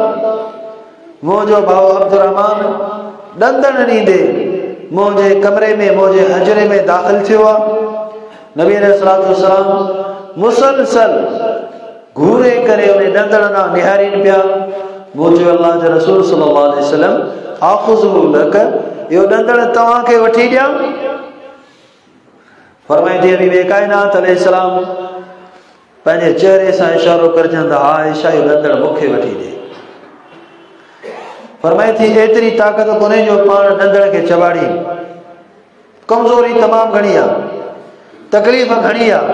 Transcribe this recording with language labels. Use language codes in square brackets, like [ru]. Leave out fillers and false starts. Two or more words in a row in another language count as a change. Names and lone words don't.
[sd] मुंहिंजो भाउ अब्दुर्रहमान ॾंदण ॾींदे मुंहिंजे कमरे में मुंहिंजे हजरे में दाख़िल थियो आहे। नबी [ar] عليه الصلاة والسلام [sd] मुसलसल घूरे करे उन ॾंदण ॾांहुं निहारीनि पिया। मूं चयो अल्लाह जे रसूल [ar] صلى الله عليه وسلم آخذه لك, [sd] इहो ॾंदण तव्हांखे वठी ॾियां? फरमाई थी हबीब काइनात अलैहिस्सलाम पंहिंजे चेहरे सां इशारो करे चवंदा हा आयशा इहो ॾंदण मूंखे वठी ॾे। फरमाई थी एतिरी ताक़त कोन्हे जो पाण ॾंदण खे चबाड़ी, कमज़ोरी तमामु घणी आहे, तकलीफ़ घणी आहे।